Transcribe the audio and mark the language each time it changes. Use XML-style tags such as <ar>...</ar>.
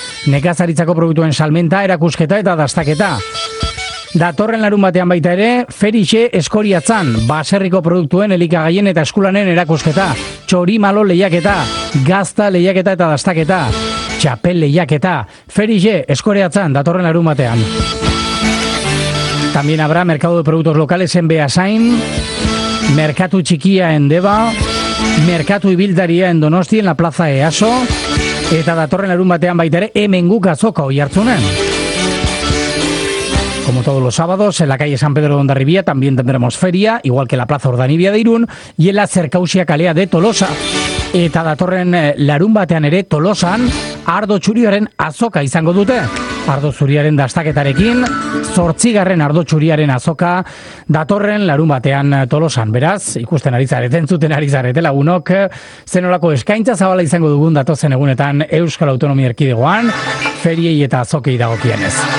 <eu>Nekazaritzako produktuen salmenta, erakusketa eta dastaketa. Datorren larun batean baita ere, Ferixe Eskoriatzan. Baserriko produktuen elikagaien eta eskulanen erakusketa. Txorimalo lehiaketa, gazta lehiaketa eta dastaketa. Txapel lehiaketa, Ferixe Eskoriatzan datorren larun batean.</eu> <es>También habrá mercado de productos locales en Beasain.</es> <eu>Merkatu txikia en Deba, Merkatu ibildaria en Donosti, en la Plaza Easo, eta datorren larun batean baitere, hemenguk azoka Oiartzunen.</eu> <es>Como todos los sábados, en la calle San Pedro de Hondarribia también tendremos feria, igual que la Plaza Ordanibia de Irún, y en la Zerkausia Kalea de Tolosa.</es> <eu>Eta datorren larun batean ere Tolosan, ardo txuriaren azoka izango dute. Ardo zuriaren dastaketarekin, 8. ardo txuriaren azoka, datorren larun batean Tolosan. Beraz, ikusten ari zareten, zuten ari zareten lagunok, zenolako eskaintza zabala izango dugun datozen egunetan Euskal Autonomia Erkidegoan, feriei eta azokei dagokienez.</eu>